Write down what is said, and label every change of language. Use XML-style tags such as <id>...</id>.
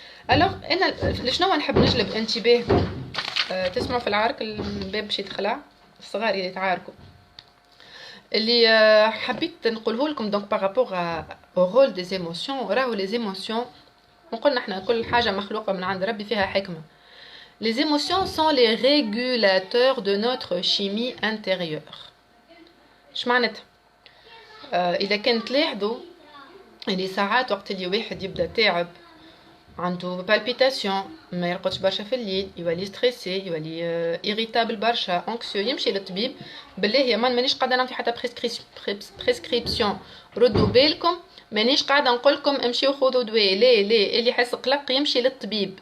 <ar>الوغ انا لشنو نحب نجلب انتباهكم، تسمعوا في العرك الباب باش يتخلع الصغار اللي يتعاركوا، اللي حبيت نقوله لكم</ar> <fr>دونك بارابور او رول دي ايموسيون.</fr> <ar>راهو لي ايموسيون وقلنا احنا كل حاجه مخلوقه من عند ربي فيها حكمه.</ar> <fr>Les émotions sont les régulateurs de notre chimie intérieure.</fr> <ar>شمعناتها؟ إذا كانت لاحظوا اللي ساعات وقت اللي واحد يبدا تعب عنده بالبيتاسيون ما يرقدش برشا في الليل يولي ستريسي يولي إيريتابل برشا انكسيو يمشي للطبيب. بالله يا مان مانيش قاعده نعطي حتى بريسكريبسيون ردوا بالكم مانيش قاعده نقول لكم امشيو خذوا دواء لا اللي يحس قلق يمشي للطبيب.</ar>